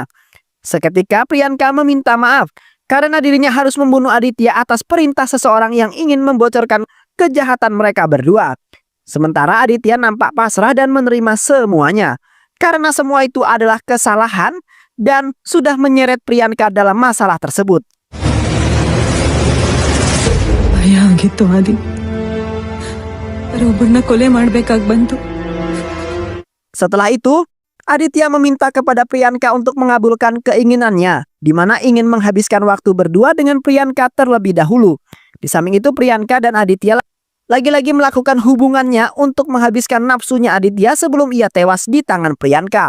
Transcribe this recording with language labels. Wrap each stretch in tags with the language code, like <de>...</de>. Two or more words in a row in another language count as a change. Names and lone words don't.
<id>Seketika Priyanka meminta maaf karena dirinya harus membunuh Aditya atas perintah seseorang yang ingin membocorkan kejahatan mereka berdua. Sementara Aditya nampak pasrah dan menerima semuanya karena semua itu adalah kesalahan dan sudah menyeret Priyanka dalam masalah tersebut. Ya gitu Adi.</id> <kn>ಒಬ್ಬರನ್ನ ಕೊಲೆ ಮಾಡ್ಬೇಕಾಗ್ ಬಂತು.</kn> <id>Setelah itu, Aditya meminta kepada Priyanka untuk mengabulkan keinginannya, di mana ingin menghabiskan waktu berdua dengan Priyanka terlebih dahulu. Di samping itu, Priyanka dan Aditya lagi-lagi melakukan hubungannya untuk menghabiskan nafsunya Aditya sebelum ia tewas di tangan Priyanka.</id>